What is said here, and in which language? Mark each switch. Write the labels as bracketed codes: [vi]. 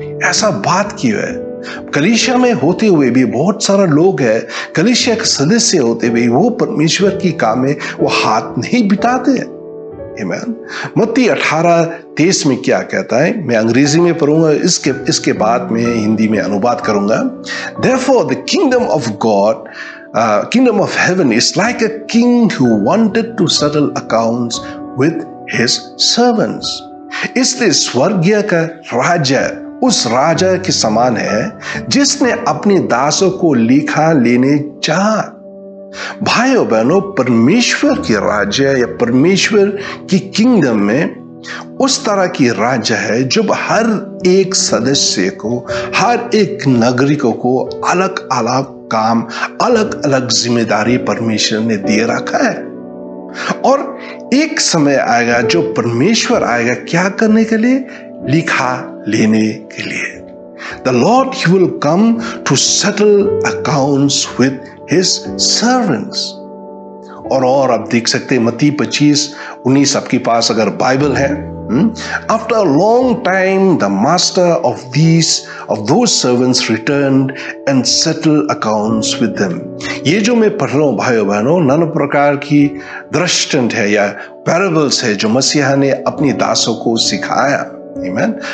[hi] ऐसा बात क्यों है? कलीसिया में होते हुए भी बहुत सारा लोग है, कलीसिया के सदस्य होते हुए वो परमेश्वर की काम में वो हाथ नहीं बिताते हैं। मत्ती 18:23 में क्या कहता है? मैं अंग्रेजी में पढ़ूंगा, इसके बाद में हिंदी में अनुवाद करूंगा। [en] Therefore the kingdom of God, kingdom of heaven is like a king who wanted to settle accounts with his servants. [hi] इसलिए स्वर्गीय का राज्य उस राजा के समान है जिसने अपने दासों को लेखा लेने चाहा। भाइयों बहनों, परमेश्वर की राज्य या परमेश्वर की किंगडम में उस तरह की राज्य है जो हर एक सदस्य को, हर एक नागरिकों को अलग अलग काम, अलग अलग जिम्मेदारी परमेश्वर ने दिए रखा है। और एक समय आएगा जो परमेश्वर आएगा क्या करने के लिए? लिखा लेने के लिए। [en] The Lord, He will come to settle accounts with His servants. [hi] और आप देख सकते हैं मत्ती 25:19, आपके पास अगर बाइबल है। [en] After a long time, the master of those servants returned and settled accounts with them. [hi] ये जो मैं पढ़ रहा हूँ भाइयों बहनों, नाना प्रकार की दृष्टांत है या पैराबल्स है जो मसीहा ने अपनी दासों को सिखाया। आमीन।